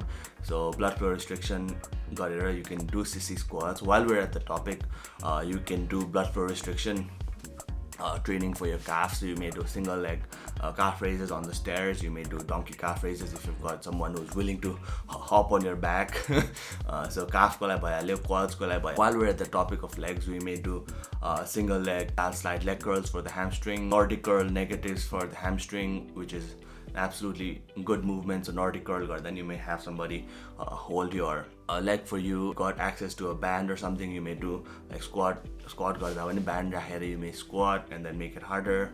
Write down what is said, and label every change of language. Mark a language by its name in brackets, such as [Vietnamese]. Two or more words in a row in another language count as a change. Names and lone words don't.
[English] So blood flow restriction garera, you can do sissy squats. While we're at the topic, you can do blood flow restriction training for your calves. So you may do single leg calf raises on the stairs. You may do donkey calf raises if you've got someone who's willing to hop on your back. [Nepali] So calf को लाई भइहाल्यो, quads को लाई भइहाल्यो. [English] While we're at the topic of legs, we may do single leg calf slide leg curls for the hamstring, Nordic curl negatives for the hamstring, which is absolutely good movement. So Nordic curl, then you may have somebody hold your leg for you. Got access to a band or something, you may do like squat [Nepali] गर्दा पनि [English] band rakhera you may squat and then make it harder.